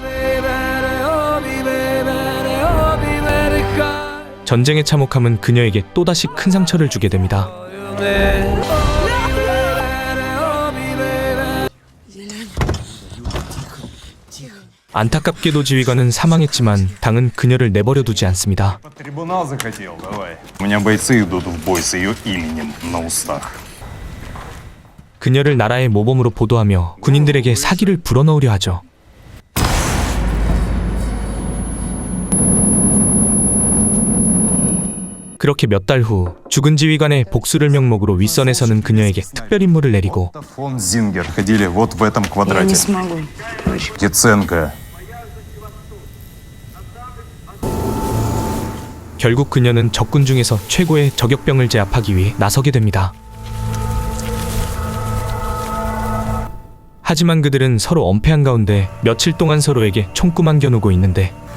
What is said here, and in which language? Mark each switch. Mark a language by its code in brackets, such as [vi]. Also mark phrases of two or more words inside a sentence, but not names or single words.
[ko] 전쟁의 참혹함은 그녀에게 또다시 큰 상처를 주게 됩니다. 안타깝게도 지휘관은 사망했지만 당은 그녀를 내버려두지 않습니다. [ru] Трибунал захотел, давай. У меня бойцы идут в бой с ее именем на устах. [ko] 그녀를 나라의 모범으로 보도하며 군인들에게 사기를 불어넣으려 하죠. 그렇게 몇 달 후 죽은 지휘관의 복수를 명목으로 윗선에 서는 그녀에게 특별 임무를 내리고 [ru] Фон Зингер ходили вот в этом Я не квадрате. смогу. Яценко. [ko] 결국 그녀는 적군 중에서 최고의 저격병을 제압하기 위해 나서게 됩니다. 하지만 그들은 서로 엄폐한 가운데 며칠 동안 서로에게 총구만 겨누고 있는데